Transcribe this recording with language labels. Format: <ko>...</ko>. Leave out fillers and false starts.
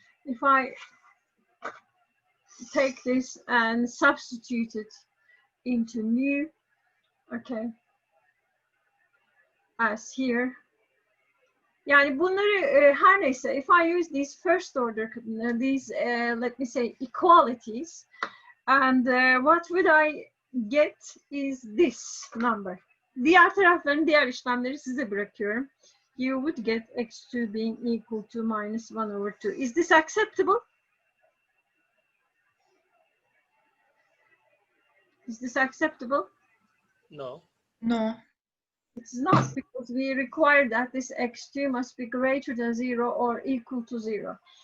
<en>If I take this and substitute it into mu, okay, as here.</en> <tr>Yani bunları her neyse,</tr> <en>if I use these first order, these let me say equalities, and what would I get is this number.</en> <tr>Diğer tarafların diğer işlemleri size bırakıyorum.</tr> <en>You would get x2 being equal to minus 1 over 2. Is this acceptable? Is this acceptable? No. No. It's not, because we require that this x2 must be greater than 0 or equal to 0.</en>